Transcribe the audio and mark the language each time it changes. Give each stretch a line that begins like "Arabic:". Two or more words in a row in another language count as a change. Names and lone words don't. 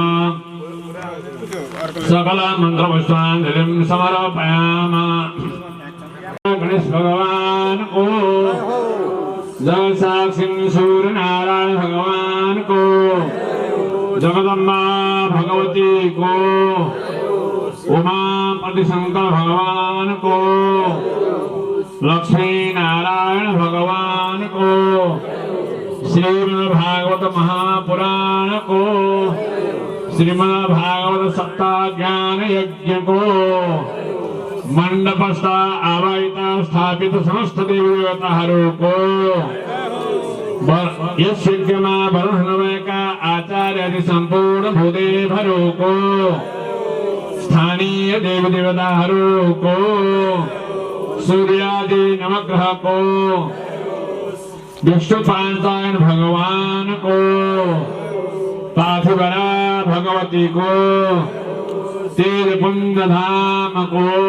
Sanskrit: सकलमन्त्रपुष्पाञ्जलिं समर्पयामः
Nepali: गणेश भगवान को जगसाक्षिं सूर्यनारायण भगवान को जगदम्बा भगवती को उमापति शंकर भगवान को लक्ष्मी नारायण भगवान को श्रीमद्भागवत महापुराण को श्रीमद्भागवत सप्ताह ज्ञान यज्ञ को मंडपस्थ आवाहिता स्थापित समस्त देवी देवताहरू को यस यज्ञमा वरुण हुनुभएका आचार्य आदि सम्पूर्ण भूदेवहरू को स्थानीय देवी देवताहरू को सूर्यादि नवग्रह को विष्णु पांचतायन भगवान को पार्थिवरा भगवती को तेजपुंज धाम को